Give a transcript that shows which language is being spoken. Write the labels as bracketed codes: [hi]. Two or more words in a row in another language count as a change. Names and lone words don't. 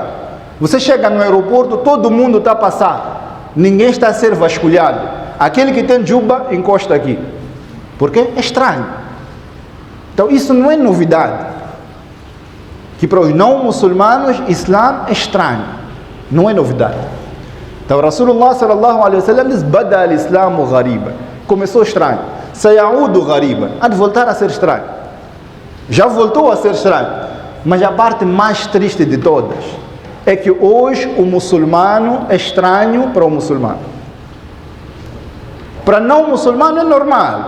[pt] Você chega no aeroporto, todo mundo está a passar. Ninguém está a ser vasculhado. Aquele que tem juba, encosta aqui. Porque é estranho. Então isso não é novidade. Que para os não muçulmanos, Islã é estranho. Não é novidade. Então [ar] رسول الله صلى الله عليه وسلم [pt] diz: [ar] بدأ الإسلام غريبا. [pt] Começou estranho. [ar] سيعود غريبا. [pt] Há de voltar a ser estranho. Já voltou a ser estranho. Mas a parte mais triste de todas é que hoje o muçulmano é estranho para o muçulmano. Para não muçulmano é normal.